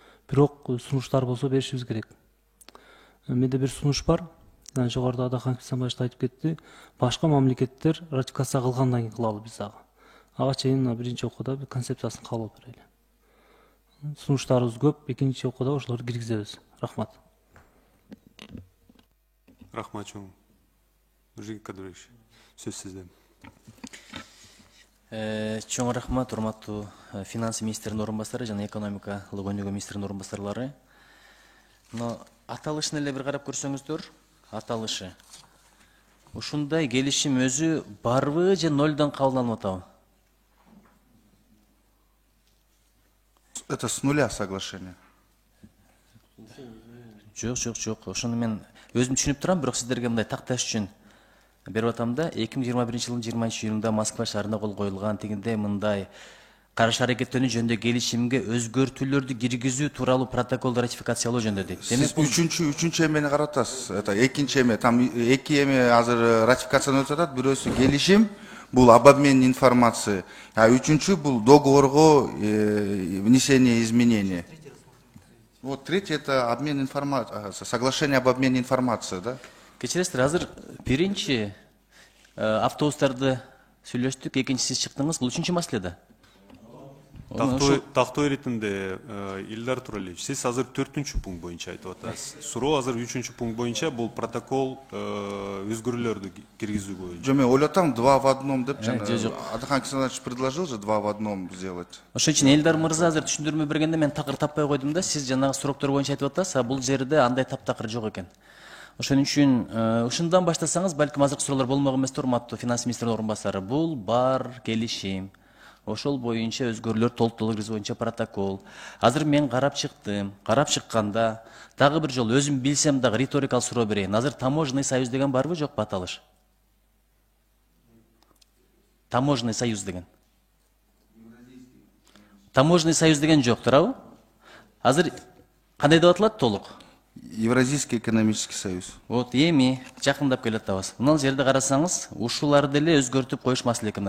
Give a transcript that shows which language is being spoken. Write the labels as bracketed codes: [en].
[ky] Бирок сунуштар болсо беришибиз керек. Менде бир сунуш бар. Жогоруда Адахан Кисанбаевич айтып кетти. Башка мамлекеттер ратификация кылгандан кийин кылалы биз ага. Ага чейин биринчи окууда концепциясын кабыл алып берели. Сунуштарыбыз көп, экинчи окууда ошолорду киргизебиз. Рахмат. Рахмат чоң. Нуржигит Кадырович, сөз сизде. Чоң рахмат, урматтуу финансы министринин орун басары жана экономикалык өнүгүү министринин орун басарлары. Аталышын эле бир карап көрсөңүздөр, аталышы. Ушундай келишим өзү барбы же нолдон кабылданып атабы? [ru] Это с нуля соглашение. [ky] Жок. Ошону мен өзүм түшүнүп турам, бирок сиздерге мындай такташ үчүн берип атам да. 2021-жылдын 20-июнунда Москва шаарында кол коюлган тигиндей мындай караш аракеттенүү жөнүндө келишимге өзгөртүүлөрдү киргизүү тууралуу протоколду ратификациялоо жөнүндө дейт. Сиз үчүнчү эмени каратасыз. Это экинчи эме, там эки эме азыр ратификациядан өтүп атат. Бирөөсү келишим, бул [ru] об обмене информации, [ky] а үчүнчү бул договорго [ru] внесение изменений. Вот третий это обмен информацией, соглашение об обмене информацией, да? [ky] Кечиресиздер, азыр биринчи автобустарды сүйлөштүк, экинчи сиз чыктыңыз, бул үчүнчү маселе да. тактоо иретинде Илдар Туралиевич, сиз азыр 4-чү пункт боюнча айтып атасыз. Суроо азыр 3-чү пункт боюнча бул протокол өзгөрүүлөрдү киргизүү боюнча. Жо, мен ойлотам 2 в 1 деп жана жок. [ru] Адыхан Кесенович предложил же 2 в 1 сделать. [ky] Ошон үчүн Элдар мырза азыр түшүндүрмө бергенде мен такыр таппай койдум да, сиз жанагы суроктор боюнча айтып атасыз, а бул жерде андай таптакыр жок экен. Ошон үчүн ушундан баштасаңыз, балким азыркы суроолор болмок эмес, урматтуу финанс министринин орун басары. Бул бар келишим. Ошол боюнча өзгөрүүлөр толуктуулук киргизүү боюнча протокол. Азыр мен карап чыктым. Карап чыкканда дагы бир жолу өзүм билсем дагы риторикалык суроо берейин. Азыр таможенный союз деген барбы, жокпу аталыш? Таможенный союз деген. Таможенный союз деген жок, туурабы? Азыр кандай деп аталат толук? [ru] Евразийский экономический союз. [ky] Вот эми жакындап келатабыз. Мына жерде карасаңыз, ушуларды эле өзгөртүп коюш маселе экен.